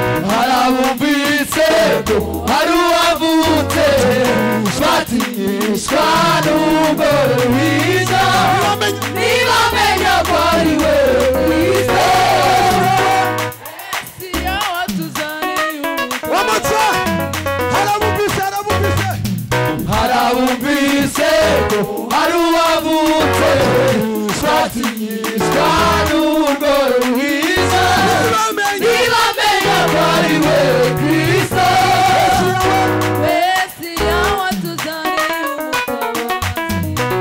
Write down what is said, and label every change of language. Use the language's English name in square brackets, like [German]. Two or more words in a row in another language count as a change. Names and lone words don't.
[Kinyarwanda] Hari abumvise ko hari uwavutse, batinyishwa n'umugore mwiza. Ntibamenya. Ntibamenya ko ari we Kristo. Mesiya watuza [English] One more time. [Kinyarwanda] Harabumvise, harabumvise. Harabumvise ko hari uwavutse, twatinyishwa n'urwo ruhiza. Ntibamenye. Ntibamenye ko ari we Kristo. Mesiya watuzaniye ubutabazi.